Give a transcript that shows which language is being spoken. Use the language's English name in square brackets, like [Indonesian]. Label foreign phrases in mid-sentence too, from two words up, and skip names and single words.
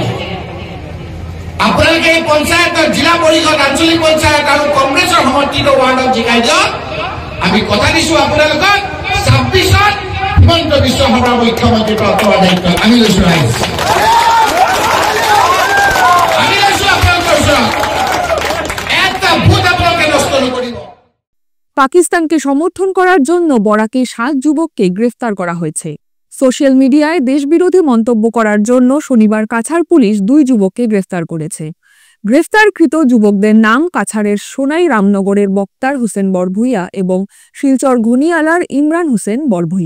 [Assamese] আপোনালোকে এই পঞ্চায়তৰ জিলা পৰিষদ, আঞ্চলিক পঞ্চায়ত আৰু কংগ্ৰেছৰ সমৰ্থিত ৱাৰ্ডত জিকাই দিয়ক। আমি কথা দিছো আপোনালোকক 26ত হিমন্ত বিশ্ব শৰ্মা মুখ্যমন্ত্ৰীৰ পৰা অঁতৰোৱাৰ দায়িত্ব আমি লৈছো। ৰাইজ আমি লৈছো আপোনালোকৰ ওচৰত, এটা ভোট আপোনালোকে নষ্ট নকৰিব। [Bangla] পাকিস্তানকে সমর্থন করার জন্য বরাকে 7 যুবককে গ্রেফতার করা হয়েছে। সোশ্যাল মিডিয়ায় দেশবিরোধী মন্তব্য করার জন্য শনিবার কাছাড় পুলিশ 2 যুবককে গ্রেফতার করেছে। গ্রেফতারকৃত যুবকদের নাম কাছাড়ের সোনাই রামনগরের বক্তার হোসেন বরভূইয়া এবং শিলচর ঘনিয়ালার ইমরান হোসেন বরভূইয়া।